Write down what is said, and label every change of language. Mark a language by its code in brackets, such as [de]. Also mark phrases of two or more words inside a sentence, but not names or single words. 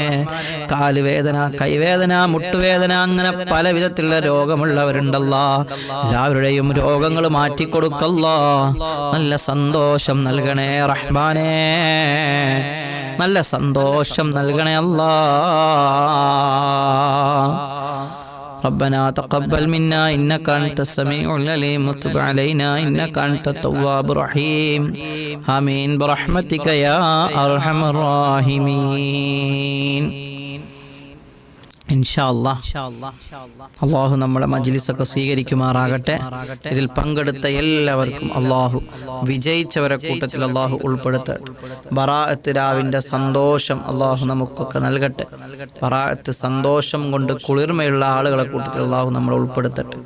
[ml] കാലുവേദന, കൈവേദന, മുട്ടുവേദന, അങ്ങനെ പല വിധത്തിലുള്ള രോഗമുള്ളവരുണ്ടല്ലാ. എല്ലാവരുടെയും രോഗങ്ങൾ മാറ്റിക്കൊടുക്കല്ലാ. നല്ല സന്തോഷം നൽകണേ റഹ്മാനെ. നല്ല സന്തോഷം നൽകണേ അല്ലാ. [ar] ربنا تقبل منا إنك أنت السميع العليم وتب علينا إنك أنت التواب الرحيم آمين برحمتك يا أرحم الراحمين. إن شاء الله [ml] അല്ലാഹു നമ്മുടെ മജ്ലിസൊക്കെ സ്വീകരിക്കുമാറാകട്ടെ. ഇതിൽ പങ്കെടുത്ത എല്ലാവർക്കും അല്ലാഹു വിജയിച്ചവരെ കൂട്ടത്തിൽ അല്ലാഹു ഉൾപ്പെടുത്തട്ടെ. ബറാഅത്ത് രാവിന്റെ സന്തോഷം അല്ലാഹു നമുക്കൊക്കെ നൽകട്ടെ. ബറാഅത്ത് സന്തോഷം കൊണ്ട് കുളിർമയുള്ള ആളുകളെ കൂട്ടത്തിൽ അല്ലാഹു നമ്മളെ ഉൾപ്പെടുത്തട്ടെ.